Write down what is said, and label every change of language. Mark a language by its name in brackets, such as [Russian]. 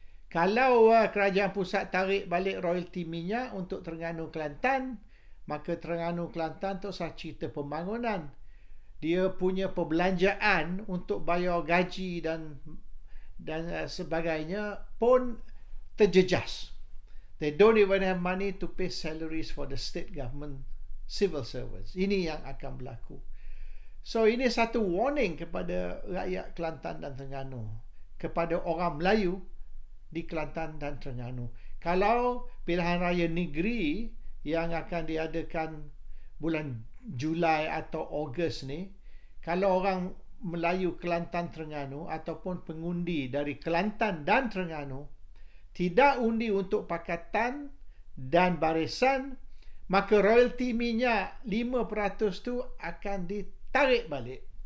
[Malay] Kalau kerajaan pusat tarik balik royalti minyak untuk Terengganu Kelantan, maka Terengganu Kelantan tu sah cerita pembangunan. Dia punya perbelanjaan untuk bayar gaji dan sebagainya pun terjejas. [English] They don't even have money to pay salaries for the state government civil servants. [Malay] Ini yang akan berlaku. So ini satu warning kepada rakyat Kelantan dan Terengganu, kepada orang Melayu di Kelantan dan Terengganu. Kalau pilihan raya negeri yang akan diadakan bulan Julai atau Ogos ni, kalau orang Melayu Kelantan Terengganu ataupun pengundi dari Kelantan dan Terengganu tidak undi untuk Pakatan dan Barisan, maka royalti minyak 5% tu akan ditarik balik.